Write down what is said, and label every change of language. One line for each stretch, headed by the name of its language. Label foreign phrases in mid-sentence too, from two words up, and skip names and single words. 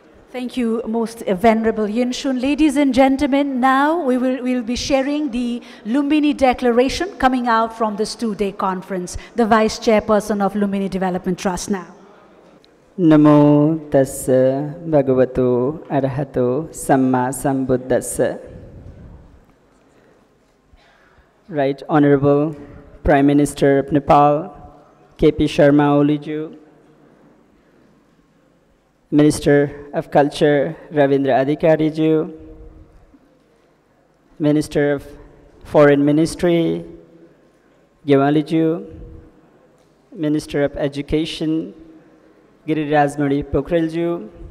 English: Thank you, most Venerable Yinshun. Ladies and gentlemen, now we'll be sharing the Lumbini Declaration coming out from this 2-day conference. The Vice Chairperson of Lumbini Development Trust now.
Pali: Namo tassa bhagavato arahato samma sambuddhassa.
English: Right Honorable Prime Minister of Nepal, K.P. Sharma Oliju, Minister of Culture, Ravindra Adhikariju, Minister of Foreign Ministry, Gyewaliju, Minister of Education, Girirajmani Pokhrelju,